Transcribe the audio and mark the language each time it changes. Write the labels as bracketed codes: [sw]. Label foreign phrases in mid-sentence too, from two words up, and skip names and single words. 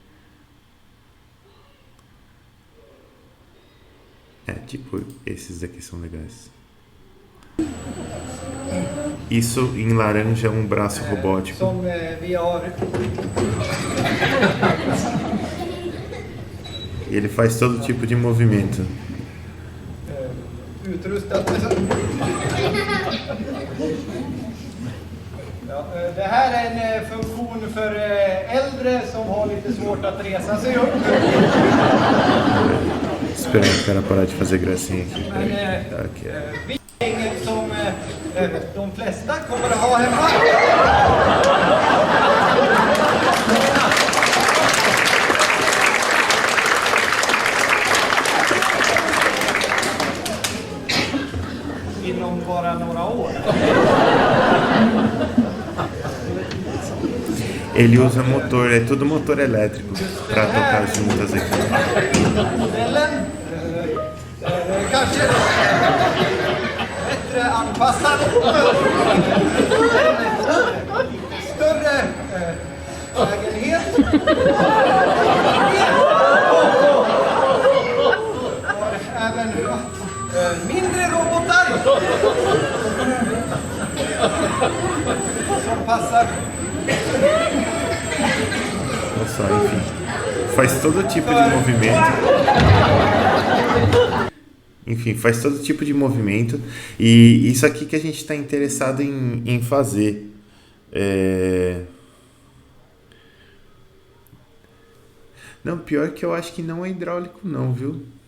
[pt] Tipo, esses daqui são legais. Isso em laranja é um braço robótico. E ele faz todo tipo de movimento. [sv] utrustat med så... Ja, det här är en funktion för äldre som har lite svårt att resa sig upp. [pt] Esperar o cara parar de fazer gracinha aqui. [sv] Men Ok. inget som de flesta kommer att ha hemma. Inom bara några år. [pt] Ele usa motor, é tudo motor elétrico para tocar juntas aqui. [sv] Modellen kanske bättre anpassad. Större lägenhet. Har även mindre robotar som passar. [pt] Olha só, enfim. Faz todo tipo de movimento. Enfim, faz todo tipo de movimento. E isso aqui que a gente está interessado em fazer. Não, pior que eu acho que não é hidráulico não, viu?